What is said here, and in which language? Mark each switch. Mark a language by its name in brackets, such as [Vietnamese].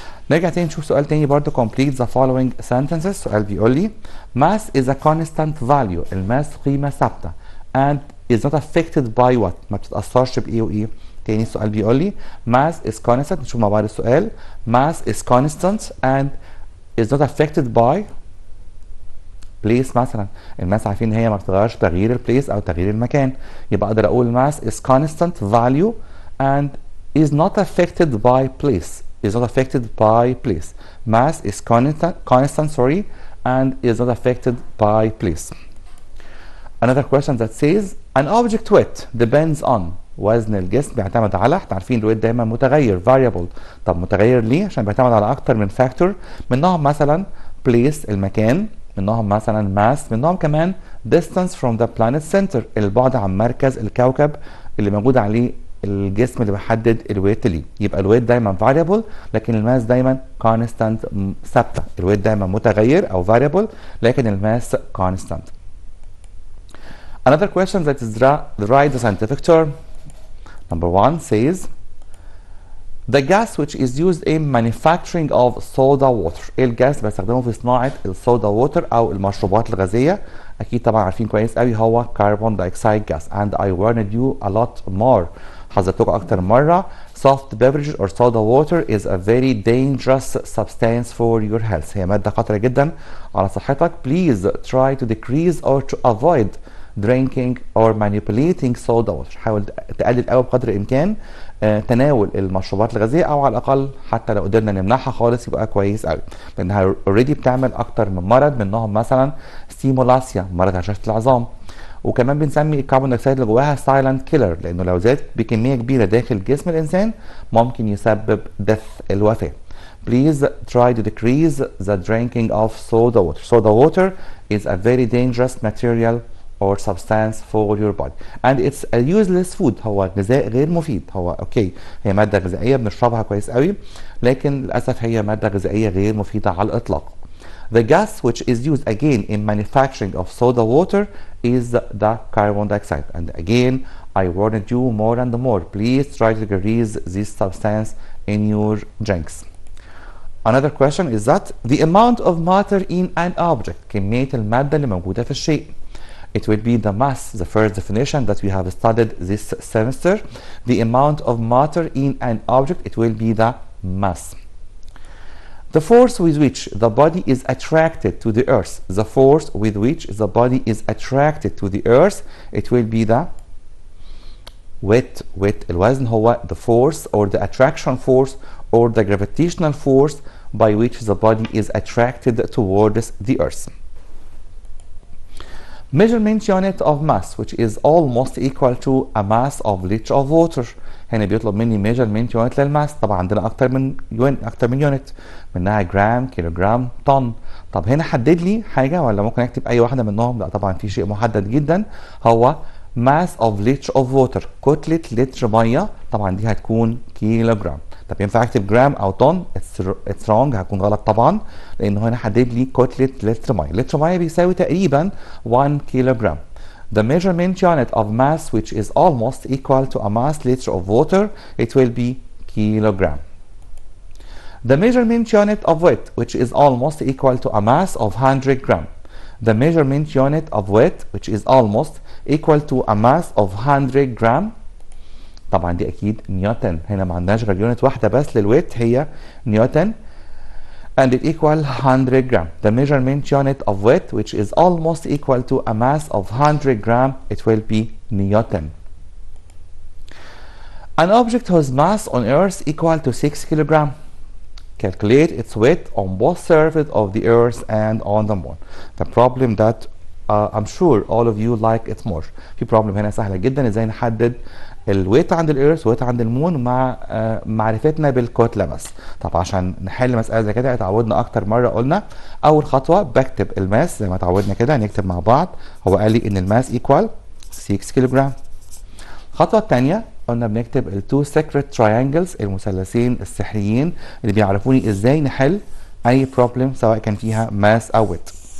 [Arabic] نرجع تاني نشوف سؤال تاني برضه [English] complete the following sentences. [Arabic] سؤال بيقول لي [English] mass is a constant value. [Arabic] الماس قيمة ثابتة [English] and is not affected by what. [Arabic] ما بتتأثرش بإيه وإيه. تاني السؤال بيقول لي [English] mass is constant. [Arabic] نشوف مع بعض السؤال. [English] mass is constant and is not affected by place مثلا. [Arabic] الماس عارفين ان هي ما بتتغيرش تغيير البليس او تغيير المكان، يبقى اقدر اقول [English] mass is constant value and is not affected by place. is not affected by place. mass is constant and is not affected by place. Another question that says an object weight depends on. [Arabic] وزن الجسم بيعتمد على، احنا عارفين الويت دايما متغير variable. طب متغير ليه؟ عشان بيعتمد على اكتر من فاكتور، منهم مثلا place المكان، منهم مثلا mass، منهم كمان [English] distance from the planet center [Arabic] البعد عن مركز الكوكب اللي موجود عليه الجسم اللي بيحدد الويت ليه. يبقى الويت دايما variable لكن الماس دايما constant ثابته. الويت دايما متغير او variable لكن الماس constant. [English] Another question that is write the scientific term. Number 1 says the gas which is used in manufacturing of soda water. [Arabic] ايه الجاس بستخدمه في صناعه الصودا ووتر او المشروبات الغازيه اكيد طبعا عارفين كويس قوي هو carbon dioxide gas. [English] and I warned you a lot more. [Arabic] حذرتكم اكتر مره. [English] soft beverages or soda water is a very dangerous substance for your health. [Arabic] هي ماده خطره جدا على صحتك. [English] please try to decrease or to avoid drinking or manipulating soda water. [Arabic] حاول تقلل قوي بقدر الامكان تناول المشروبات الغازيه، او على الاقل حتى لو قدرنا نمنعها خالص يبقى كويس قوي، لانها اوريدي بتعمل اكتر من مرض، منهم مثلا ستيمولاسيا مرض هشاشه العظام. وكمان بنسمي الكربون دايوكسيد اللي جواها سايلنت كيلر، لانه لو زاد بكميه كبيره داخل جسم الانسان ممكن يسبب الوفاه. [English] Please try to decrease the drinking of soda water. Soda water is a very dangerous material or substance for your body and it's a useless food. [Arabic] هو غذاء غير مفيد. هو اوكي هي ماده غذائيه بنشربها كويس قوي، لكن للاسف هي ماده غذائيه غير مفيده على الاطلاق. [English] The gas which is used again in manufacturing of soda water is the carbon dioxide. And again, I warned you more and more. Please try to decrease this substance in your drinks. Another question is that the amount of matter in an object. [Arabic] كمية المادة اللي موجودة في الشيء. [English] It will be the mass, the first definition that we have studied this semester. The amount of matter in an object, it will be the mass. The force with which the body is attracted to the earth. The force with which the body is attracted to the earth, it will be the weight. [Arabic] الوزن هو [English] the force or the attraction force or the gravitational force by which the body is attracted towards the earth. Measurement unit of mass which is almost equal to a mass of liter of water. [Arabic] هنا بيطلب مني measurement unit للماس. طبعا عندنا اكتر من يونت، منها جرام، كيلوجرام، طن. طب هنا حدد لي حاجه ولا ممكن اكتب اي واحده منهم؟ لا طبعا في شيء محدد جدا، هو [English] mass of liter of water. [Arabic] كتله لتر ميه، طبعا دي هتكون كيلوجرام. طب ينفع اكتب جرام او طن؟ [English] it's wrong, [Arabic] هكون غلط طبعا، لانه هنا حدد لي كتله لتر ميه. لتر ميه بيساوي تقريبا 1 كيلوجرام. [English] The measurement unit of mass which is almost equal to a mass liter of water, it will be kilogram. The measurement unit of weight which is almost equal to a mass of 100 gram. The measurement unit of weight which is almost equal to a mass of 100 gram. [Arabic] طبعا دي اكيد نيوتن. هنا ما عندناش غير يونت واحده بس للويت هي نيوتن. [English] And it equal 100 gram. The measurement unit of weight which is almost equal to a mass of 100 gram, it will be Newton. An object whose mass on earth equal to 6 kilogram. Calculate its weight on both surfaces of the earth and on the moon. The problem that I'm sure all of you like it more. [Arabic] في problem هنا سهلة جدا، ازاي نحدد الويت عند الارث وويت عند المون مع معرفتنا بالكتله بس. طب عشان نحل مساله زي كده اتعودنا اكتر مره قلنا اول خطوه بكتب الماس زي ما اتعودنا كده، نكتب مع بعض. هو قال لي ان الماس ايكوال 6 كيلوجرام. الخطوه الثانيه قلنا بنكتب [English] التو secret triangles, [Arabic] المثلثين السحريين اللي بيعرفوني ازاي نحل اي بروبلم سواء كان فيها ماس او ويت.